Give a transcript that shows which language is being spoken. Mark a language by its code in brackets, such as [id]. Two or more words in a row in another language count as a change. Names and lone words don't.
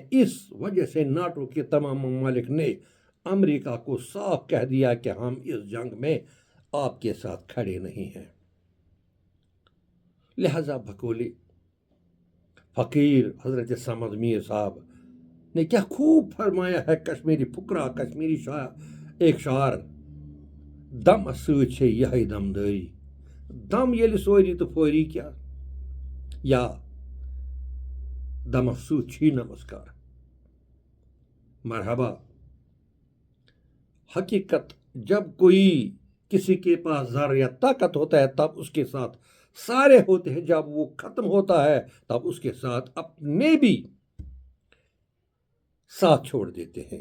[ur] اس وجہ سے ناٹو کے تمام ممالک نے امریکہ کو صاف کہہ دیا کہ ہم اس جنگ میں آپ کے ساتھ کھڑے نہیں ہیں۔ لہذا بقول فقیر حضرت سمد میر صاحب نے کیا خوب فرمایا ہے کشمیری فقرہ، کشمیری ایک شعر: [ks] دم سۭتۍ چھے یہے دمداری، دم ییٚلہِ سوری تو فوری کیا، یا دمس سۭتۍ چھی نمسکار۔ [ur] مرحبا۔ حقیقت جب کوئی کسی کے پاس زر یا طاقت ہوتا ہے تب اس کے ساتھ سارے ہوتے ہیں، جب وہ ختم ہوتا ہے تب اس کے ساتھ اپنے بھی ساتھ چھوڑ دیتے ہیں۔